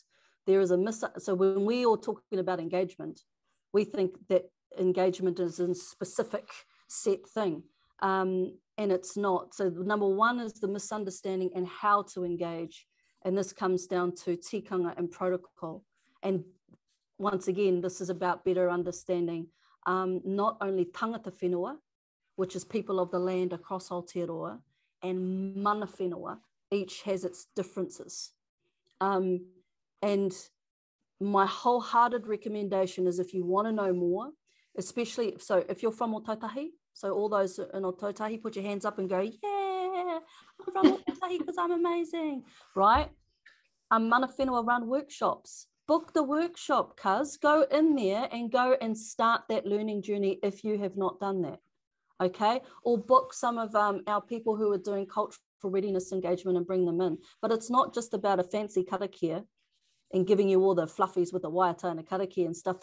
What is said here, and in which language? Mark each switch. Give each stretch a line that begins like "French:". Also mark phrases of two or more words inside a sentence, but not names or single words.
English: There is so when we are talking about engagement, we think that engagement is a specific set thing, and it's not. So number 1 is the misunderstanding and how to engage, and this comes down to tikanga and protocol. And once again, this is about better understanding not only
Māori: tangata whenua,
English: which is people of the land across Aotearoa, and
Māori: mana whenua,
English: each has its differences. And my wholehearted recommendation is, if you want to know more, especially, so if you're from Otautahi, so all those in Otautahi, put your hands up and go, yeah, I'm from Otautahi because I'm amazing, right?
Māori: Mana whenua
English: run workshops. Book the workshop, cuz. Go in there and go and start that learning journey if you have not done that, okay? Or book some of our people who are doing cultural readiness engagement and bring them in. But it's not just about a fancy karakia and giving you all the fluffies with the waiata and the karakia and stuff.